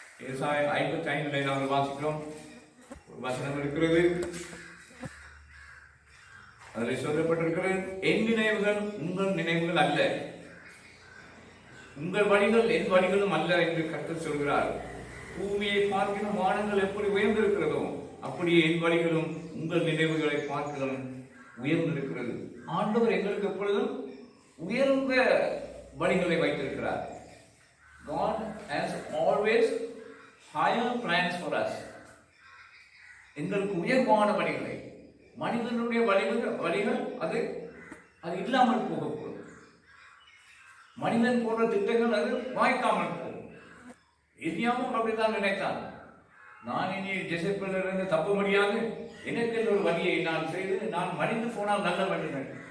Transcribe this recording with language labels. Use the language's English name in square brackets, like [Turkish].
[Tamil] ஏசாயா 55 நாங்கள் வாசிக்கிறோம். ஒரு வசனம் இருக்கிறது, அதில் சொல்லப்பட்டிருக்கிறது, என் நினைவுகள் உங்கள் நினைவுகள் அல்ல, உங்கள் வழிகள் என் வழிகளும் அல்ல என்று கர்த்தர் சொல்கிறார். பூமியை பார்க்கிற வானங்கள் எப்படி உயர்ந்திருக்கிறதோ அப்படியே என் வழிகளும் உங்கள் நினைவுகளை பார்க்கலாம் உயர்ந்திருக்கிறது. ஆண்டவர் எங்களுக்கு எப்பொழுதும் உயர்ந்த வழிகளை வைத்திருக்கிறார். [English] God has always higher plans for us. [Tamil] எங்களுக்கு உயர்வான வழிகளை, மனிதனுடைய வழிகள் அது இல்லாமல் போகக்கூடும். மனிதன் போன்ற திட்டங்கள் அது வாய்க்காமல் போகும். எதியாவும் அப்படித்தான் நினைத்தான். நான் இனி ஜெசப்பேலிருந்து தப்ப முடியாது, எனக்கு ஒரு வழியை நான் செய்து நான் மடிந்து போனால் நல்ல வழிகள்.